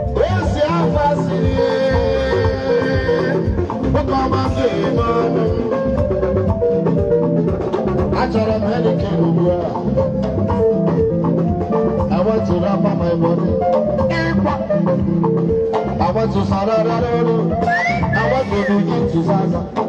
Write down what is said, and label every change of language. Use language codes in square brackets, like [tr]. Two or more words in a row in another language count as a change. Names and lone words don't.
[ig] Ezi afa siri, oke ọma ka ị ma ọnụ. Achọrọ m Heineken ugbu a. [en] I want to wrap up my money. I want to sararararo. I want to begin to zaza.